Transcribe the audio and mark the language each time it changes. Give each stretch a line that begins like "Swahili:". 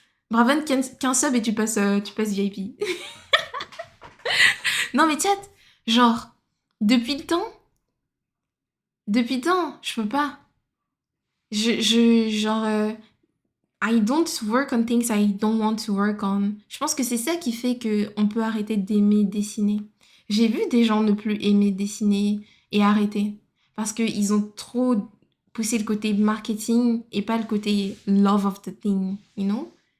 French: Braven, qu'un sub et tu passes VIP. Non, mais chat, genre, depuis le temps, depuis le temps, je peux pas.
English: Genre, I don't work on things I don't want to work on.
French: Je pense que c'est ça qui fait que on peut arrêter d'aimer dessiner. J'ai vu des gens ne plus aimer dessiner et arrêter. Parce qu'ils ont trop poussé le côté marketing et pas le côté
English: love of the thing, you know?